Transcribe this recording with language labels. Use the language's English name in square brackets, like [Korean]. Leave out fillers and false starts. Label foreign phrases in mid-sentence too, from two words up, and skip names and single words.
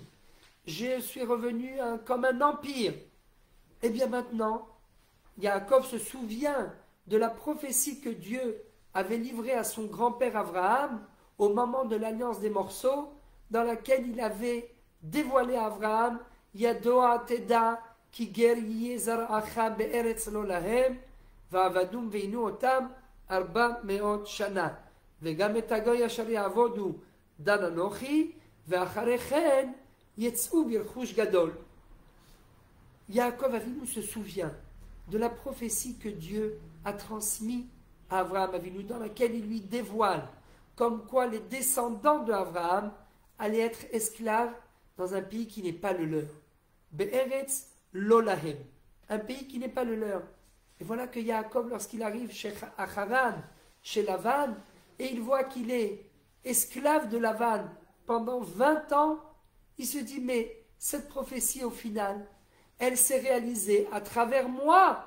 [French] Je suis revenu comme un empire. Et bien maintenant, Yaakov se souvient de la prophétie que Dieu avait livrée à son grand-père Abraham au moment de l'alliance des morceaux, dans laquelle il avait dévoilé à Abraham [Hebrew] ידוע תדע כי גר יהיה זרעך בארץ לא להם ועבדום וענו אותם 400 שנה וגם את הגוי אשר יעבודו דן אנכי ואחרי כן יצאו ברכוש גדול. [French] Yaakov Avinu se souvient de la prophétie que Dieu a transmise à Abraham Avinu, dans laquelle il lui dévoile comme quoi les descendants d'Abraham allaient être esclaves dans un pays qui n'est pas le leur. [Hebrew] בארץ לא להם, [French] un pays qui n'est pas le leur. Et voilà que Yaakov, lorsqu'il arrive chez Haran, chez Lavan, et il voit qu'il est esclave de Lavan pendant 20 ans, il se dit, mais cette prophétie au final, elle s'est réalisée à travers moi.